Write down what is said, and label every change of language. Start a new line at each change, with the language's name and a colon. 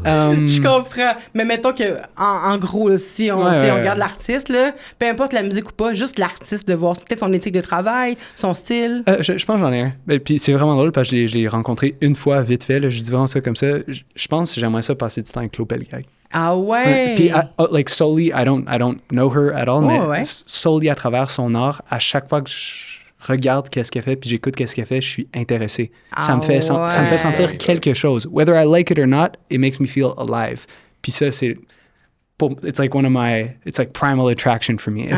French: Je comprends. Mais mettons que, en gros, là, si on, Ouais, on ouais. regarde l'artiste, là, peu importe la musique ou pas, juste l'artiste, de voir peut-être son éthique de travail, son style. Je pense que j'en ai un. Et puis c'est vraiment drôle parce que je l'ai rencontré une fois vite fait. Là, je dis vraiment ça comme ça. Je pense que j'aimerais ça passer du temps avec Claude Pelgag. Ah ouais!
English: Puis, like, solely, I don't know her at all, mais
French: ouais. solely à travers son art, à chaque fois que je regarde qu'est-ce qu'elle fait puis j'écoute qu'est-ce qu'elle fait, je suis intéressé. Ça me fait sentir quelque chose.
English: Whether I like it or not, it makes me feel alive.
French: Puis ça, c'est...
English: It's like it's like primal attraction for me.